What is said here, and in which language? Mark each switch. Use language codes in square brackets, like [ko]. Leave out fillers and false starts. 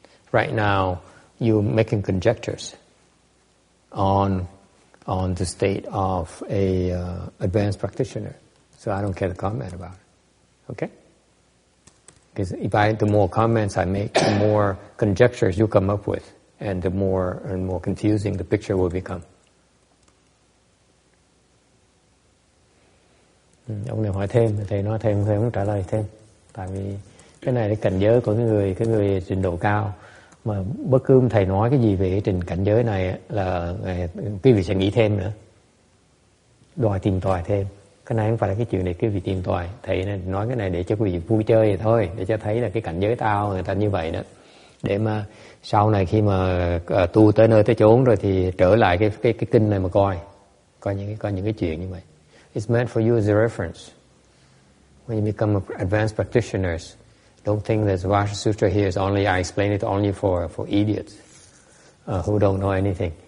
[en] Right now, you're making conjectures on the state of a advanced practitioner, so I don't care to comment about it. Okay? Because the more comments I make, the more conjectures you come up with, and the more confusing the picture will become. [vi] Ông này hỏi thêm, thầy nói thêm, thầy không trả lời thêm. Tại vì cái này là cảnh giới của cái người trình độ cao. Mà bất cứ thầy nói cái gì về cái trình cảnh giới này là quý vị sẽ nghĩ thêm nữa. Đòi tìm tòi thêm. Cái này không phải là cái chuyện để quý vị tìm tòi. Thầy nói cái này để cho quý vị vui chơi vậy thôi. Để cho thấy là cái cảnh giới tao người ta như vậy đó. Để mà sau này khi mà tu tới nơi tới chốn rồi thì trở lại cái kinh này mà coi những cái chuyện như vậy. [en] It's meant for you as a reference. When you become advanced practitioners, don't think that the Vajra Sutra here is only, I explain it only for idiots who don't know anything.